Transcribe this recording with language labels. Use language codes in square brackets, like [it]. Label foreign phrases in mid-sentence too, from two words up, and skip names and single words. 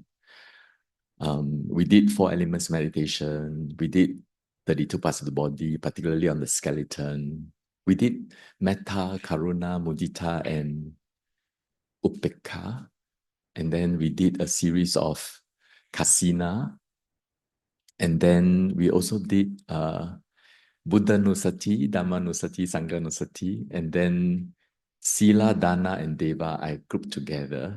[en] We did 4 elements meditation. We did 32 parts of the body, particularly on the skeleton. We did [pi] metta, karuna, mudita, [en] and upekkha. And then we did a series of kasina. And then we also did [pi] Buddha Nusati, Dhamma Nusati, Sangha Nusati, [en] and then Sila, Dana, and Deva I grouped together.